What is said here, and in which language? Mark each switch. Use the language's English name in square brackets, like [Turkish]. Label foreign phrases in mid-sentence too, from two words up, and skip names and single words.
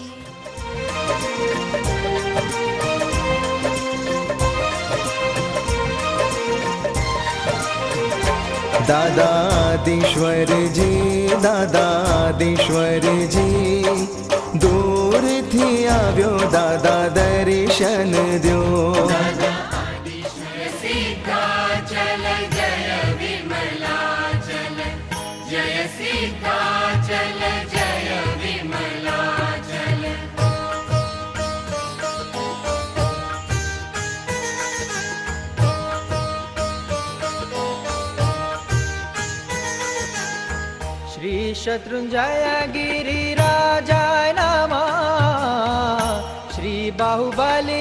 [Gujarati] દાદાધીશ્વર જી, દાદાધીશ્વર જી, દૂર થી આવ્યો દાદા દર્શન દ્યો। सिद्धाचल जय विमलाचल, जय सिद्धाचल जय विमलाचल। [Sanskrit] श्री शत्रुंजय गिरिराजाय नमः, श्री बाहुबली